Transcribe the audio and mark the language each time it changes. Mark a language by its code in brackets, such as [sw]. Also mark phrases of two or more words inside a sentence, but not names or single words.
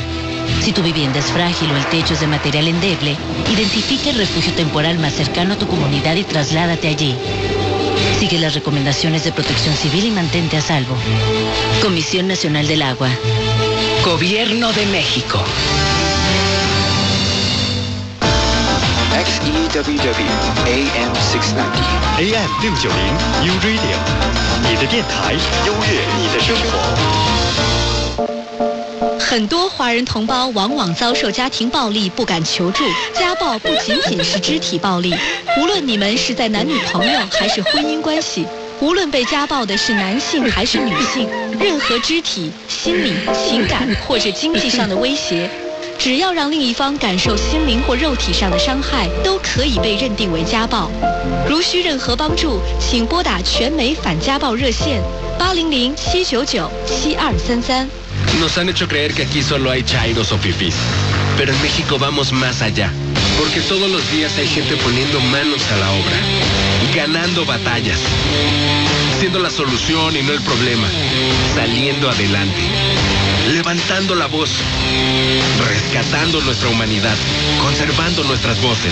[es] Si tu vivienda es frágil o el techo es de material endeble, identifica el refugio temporal más cercano a tu comunidad y trasládate allí. Sigue las recomendaciones de Protección Civil y mantente a salvo. Comisión Nacional del Agua. Gobierno de México. XEWW-AM 690 [zh] AM 690 URadio 你的电台，优越你的生活。很多华人同胞往往遭受家庭暴力，不敢求助。家暴不仅仅是肢体暴力，无论你们是在男女朋友还是婚姻关系，无论被家暴的是男性还是女性，任何肢体、心理、情感或者经济上的威胁，只要让另一方感受心灵或肉体上的伤害，都可以被认定为家暴。如需任何帮助，请拨打全美反家暴热线800-799-7233。 [es] Nos han hecho creer que aquí solo hay chairos o fifís, pero en México vamos más allá, porque todos los días hay gente poniendo manos a la obra y ganando batallas. siendo la solución y no el problema, saliendo adelante, levantando la voz, rescatando nuestra humanidad, conservando nuestras voces.